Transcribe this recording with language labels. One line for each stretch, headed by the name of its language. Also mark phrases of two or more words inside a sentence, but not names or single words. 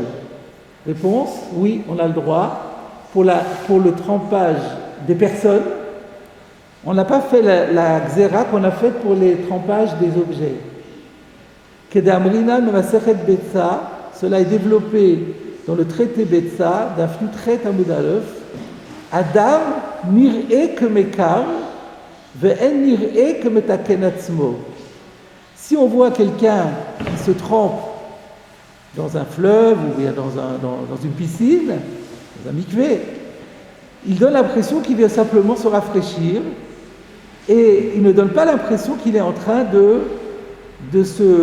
French: Réponse, oui, on a le droit pour le trempage des personnes. On n'a pas fait la xéra qu'on a faite pour les trempages des objets.
Hebrew: כדאמרינן מסכת ביצה,
French: cela est développé dans le traité Betsa d'un flux très
Hebrew: עמוד א. אדם נראה כמיקר ואין נראה כמתקן עצמו.
French: Si on voit quelqu'un qui se trempe dans un fleuve ou dans une piscine, dans un mikvé, il donne l'impression qu'il vient simplement se rafraîchir et il ne donne pas l'impression qu'il est en train de se...